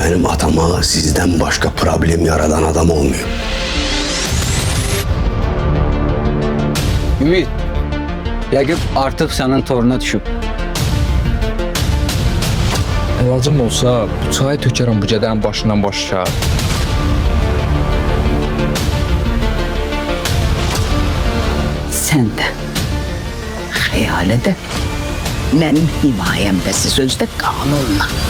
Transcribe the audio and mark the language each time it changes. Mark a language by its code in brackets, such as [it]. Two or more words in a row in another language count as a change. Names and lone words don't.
[tr] atama sizden başka problem yaradan adam olmuyor. Ümit, [az] yəqin artıq sənin toruna düşüb. Əlacım olsa bu çayı tökərəm bu gədənin başından başa. Sən də, xəyal edə, mənim himayəmdəsi sözdə qanunla.